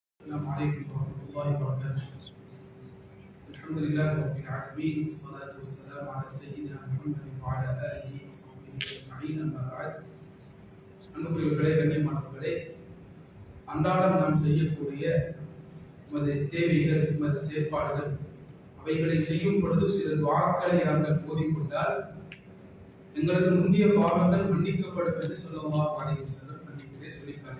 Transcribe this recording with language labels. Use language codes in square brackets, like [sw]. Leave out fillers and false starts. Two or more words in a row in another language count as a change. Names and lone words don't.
[ar] السلام عليكم ورحمة الله وبركاته. الحمد لله رب العالمين والصلاة والسلام على سيدنا محمد وعلى آله وصحبه أجمعين. أما بعد. [ta] அன்புக்குரியவர்களே, கண்ணியமானவர்களே, அன்றாடம் நாம் செய்யக்கூடிய நமது தேவைகள், நமது செயற்பாடுகள், அவைகளை செய்யும் பொழுது சில துஆக்களை நாங்கள் ஓதிக்கொண்டால் எங்களது முந்தைய பாவங்கள் மன்னிக்கப்படும் என்று [ar] صلى الله عليه وسلم [ta] ஹதீஸிலே சொல்லி காட்டினார்.